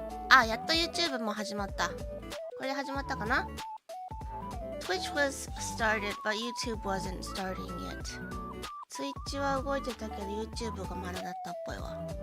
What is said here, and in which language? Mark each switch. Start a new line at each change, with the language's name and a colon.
Japanese: あ、やっと YouTube も始まった。これで始まったかな？
English: Twitch was started, but YouTube wasn't starting yet.
Japanese: Twitch は動いてたけど YouTube がまだだったっぽいわ。